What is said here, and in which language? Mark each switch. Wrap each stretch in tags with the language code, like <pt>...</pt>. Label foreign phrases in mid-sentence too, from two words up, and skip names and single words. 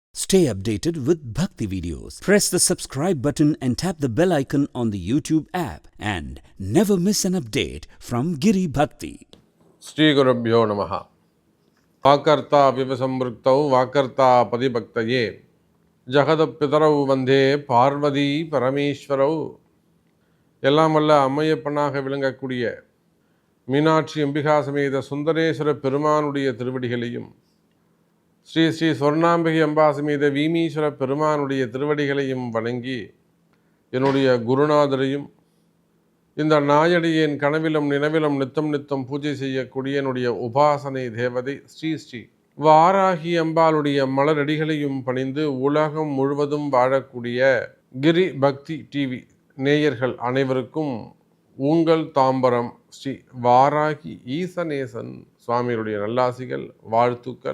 <en>Stay updated with Bhakti videos. Press the subscribe button and tap the bell icon on the YouTube app and never miss an update from Giri Bhakti.</en> <sa>श्री गुरुभ्यो नमः. वागर्थ विवसंपृक्तौ वागर्थ प्रतिपत्तये जगतःपितरौ वन्दे पार्वती परमेश्वरौ.</sa> <ta>எல்லாம் வல்ல அம்மையப்பனாக விளங்கக்கூடிய மீனாட்சி அம்பிகா சமேத சுந்தரேஸ்வர பெருமானுடைய திருவடிகளையும் ஸ்ரீ ஸ்ரீ சொர்ணாம்பிகை அம்பா சமேத வீமீஸ்வர பெருமானுடைய திருவடிகளையும் வணங்கி என்னுடைய குருநாதரையும் இந்த நாயடியின் கனவிலும் நினைவிலும் நித்தம் நித்தம் பூஜை செய்யக்கூடிய என்னுடைய உபாசனை தேவதை ஸ்ரீ ஸ்ரீ வாராகி அம்பாளுடைய மலரடிகளையும் பணிந்து உலகம் முழுவதும் வாழக்கூடிய கிரி பக்தி டிவி நேயர்கள் அனைவருக்கும் உங்கள் தாம்பரம் ஸ்ரீ வாராகி ஈசநேசன் சுவாமியுடைய நல்லாசிகள் வாழ்த்துக்கள்.</ta>